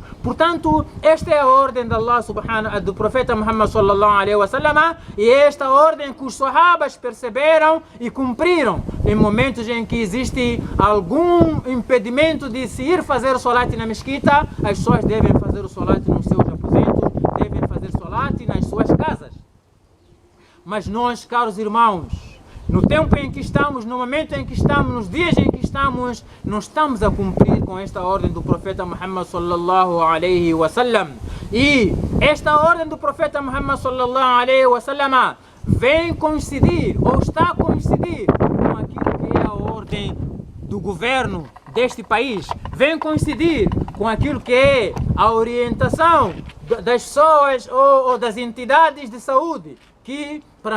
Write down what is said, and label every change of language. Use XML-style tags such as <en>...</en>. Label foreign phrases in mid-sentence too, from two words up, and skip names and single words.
<pt>Portanto, esta é a ordem de Allah do profeta Muhammad</pt> <ar>صلى الله عليه وسلم,</ar> <pt>e esta é a ordem que os sahabas perceberam e cumpriram. Em momentos em que existe algum impedimento de se ir fazer o salat na mesquita, as pessoas devem fazer o salat nos seus aposentos, devem fazer salat nas suas casas. Mas nós, caros irmãos, no tempo em que estamos, no momento em que estamos, nos dias em que estamos, não estamos a cumprir com esta ordem do profeta Muhammad</pt> <ar>صلى الله عليه وسلم.</ar> <pt>E esta ordem do profeta Muhammad</pt> <ar>صلى الله عليه وسلم</ar> <pt>vem coincidir, ou está a coincidir com aquilo que é a ordem do governo deste país, vem coincidir com aquilo que é a orientação das pessoas ou das entidades de saúde, que para</pt>